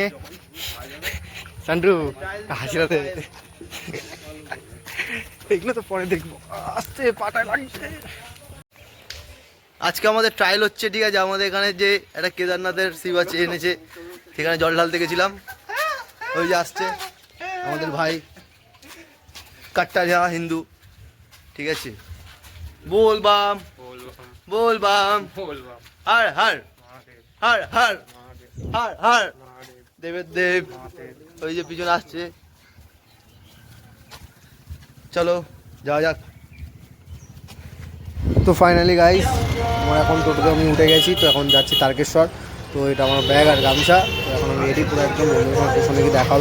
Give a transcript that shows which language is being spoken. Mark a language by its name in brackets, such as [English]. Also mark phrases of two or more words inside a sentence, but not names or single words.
[Bangla] চান্টু হাসিরাতে এগুলো তো পরে দেখবো, আস্তে পাটায় লাগছে। আজকে আমাদের ট্রায়াল হচ্ছে, ঠিক আছে। আমাদের এখানে যে একটা কেদারনাথের শিব আছে এনেছে, সেখানে জল ঢালতে গেছিলাম। ওই যে আসছে আমাদের ভাই, কাট্টা যা হিন্দু, ঠিক আছে। [Hindi] बोल बम बोल बम हर हर हर हर हर हर [Bangla] দেবের দেব। ওই যে পিছনে আসছে, চলো যাওয়া যাক। তো [English] finally guys, [Bangla] আমার এখন টোটোতে আমি উঠে গেছি। তো এখন যাচ্ছি তারকেশ্বর। তো এটা আমার ব্যাগ আর গামছা। তো এখন আমি রেডি পুরো একদম, স্টেশনে গিয়ে দেখা হবে।